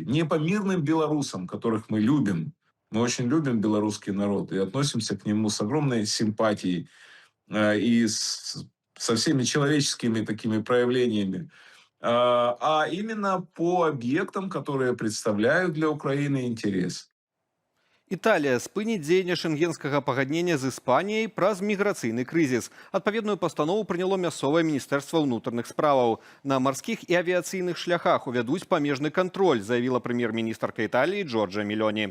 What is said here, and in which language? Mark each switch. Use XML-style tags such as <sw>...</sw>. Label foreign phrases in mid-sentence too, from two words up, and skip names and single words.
<ru>Не по мирным белорусам, которых мы любим. Мы очень любим белорусский народ и относимся к нему с огромной симпатией и со всеми человеческими такими проявлениями, а именно по объектам, которые представляют для Украины интерес.</ru> <be>Італія спыніць дзеянне шэнгенскага пагаднення з Іспаніяй праз міграцыйны крызіс. Адпаведную пастанову прыняло мясцовае міністэрства ўнутраных справаў. На марскіх і авіяцыйных шляхах увядуць памежны кантроль, заявіла прэм'ер-міністрка Італіі Джорджа Мелоні.</be>